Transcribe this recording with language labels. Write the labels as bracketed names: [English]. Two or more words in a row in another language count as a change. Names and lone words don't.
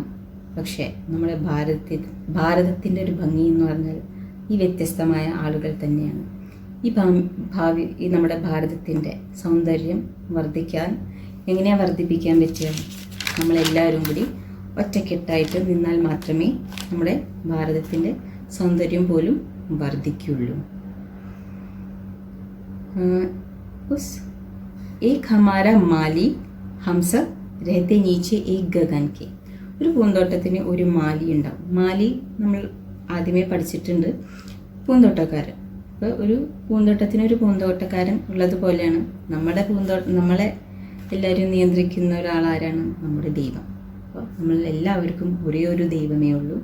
[Malayalam] പക്ഷേ നമ്മുടെ ഭാരതത്തിൻ്റെ ഒരു ഭംഗി എന്ന് പറഞ്ഞാൽ ഈ വ്യത്യസ്തമായ ആളുകൾ തന്നെയാണ്. ഈ നമ്മുടെ ഭാരതത്തിൻ്റെ സൗന്ദര്യം എങ്ങനെയാണ് വർദ്ധിപ്പിക്കാൻ പറ്റുക? നമ്മളെല്ലാവരും കൂടി ഒറ്റക്കെട്ടായിട്ട് നിന്നാൽ മാത്രമേ നമ്മുടെ ഭാരതത്തിൻ്റെ സൗന്ദര്യം പോലും വർദ്ധിക്കുള്ളൂ. [Hindi] एक हमारा മാലി हम सब रहते नीचे एक गगन के. [Malayalam] ഒരു പൂന്തോട്ടത്തിന് ഒരു മാലി ഉണ്ടാവും. മാലി നമ്മൾ ആദ്യമേ പഠിച്ചിട്ടുണ്ട്, പൂന്തോട്ടക്കാരൻ. അപ്പോൾ ഒരു പൂന്തോട്ടത്തിന് ഒരു പൂന്തോട്ടക്കാരൻ ഉള്ളതുപോലെയാണ് നമ്മളെ എല്ലാവരും നിയന്ത്രിക്കുന്ന ഒരാളാരാണ്? നമ്മുടെ ദൈവം. അപ്പോൾ നമ്മളെല്ലാവർക്കും ഒരേ ഒരു ദൈവമേ ഉള്ളൂ.